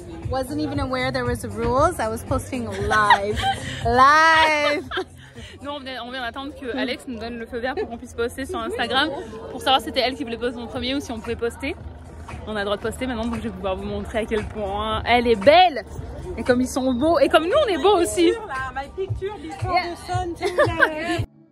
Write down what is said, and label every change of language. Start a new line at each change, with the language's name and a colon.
English: Wasn't even aware there was rules. I was posting live. Live!
French: Nous, on vient d'attendre que Alex nous donne le feu vert pour qu'on puisse poster sur Instagram pour savoir si c'était elle qui voulait poster en premier ou si on pouvait poster. On a le droit de poster maintenant, donc je vais pouvoir vous montrer à quel point elle est belle et comme ils sont beaux et comme nous on est beaux aussi.
English: My picture before the sun too.